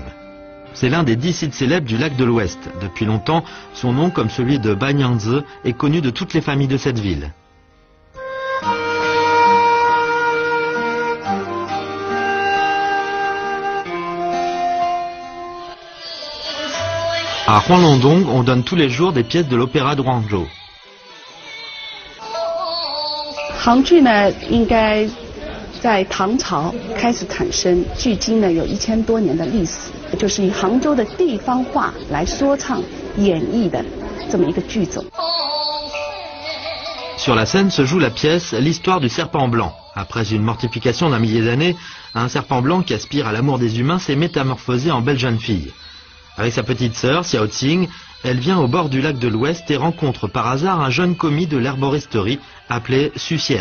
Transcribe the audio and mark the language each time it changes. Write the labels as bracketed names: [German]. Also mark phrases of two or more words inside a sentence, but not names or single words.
[French] C'est l'un des 10 sites célèbres du lac de l'Ouest. Depuis longtemps, son nom, comme celui de Banyangzi, est connu de toutes les familles de cette ville. À Huanglongdong, on donne tous les jours des pièces de l'opéra de Guangzhou. [Chinese] 杭剧呢，应该在唐朝开始产生，距今呢有1000多年的历史，就是以杭州的地方话来说唱演绎的这么一个剧种。 [French] Sur la scène se joue la pièce L'histoire du serpent blanc. Après une mortification d'un millier d'années, un serpent blanc qui aspire à l'amour des humains s'est métamorphosé en belle jeune fille. Avec sa petite sœur, Xiao Qing, elle vient au bord du lac de l'Ouest et rencontre par hasard un jeune commis de l'herboristerie appelé Suxian.